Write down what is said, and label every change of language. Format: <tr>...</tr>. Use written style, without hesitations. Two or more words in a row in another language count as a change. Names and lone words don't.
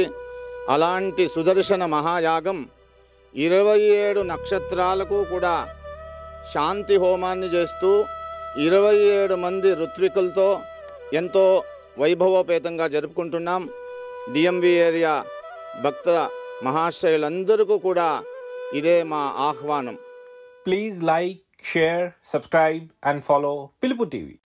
<te>అలాంటి సుదర్శన మహాయాగం 27 నక్షత్రాలకు కూడా శాంతి హోమాన్ని చేస్తూ 27 మంది ఋత్వికులతో ఎంతో వైభవోపేతంగా జరుపుకుంటున్నాం. డిఎంవి ఏరియా భక్త మహాశ్రయులందరికీ కూడా ఇదే మా ఆహ్వానం.</te> <en>Please like, share, subscribe and follow Pilupu TV.</en>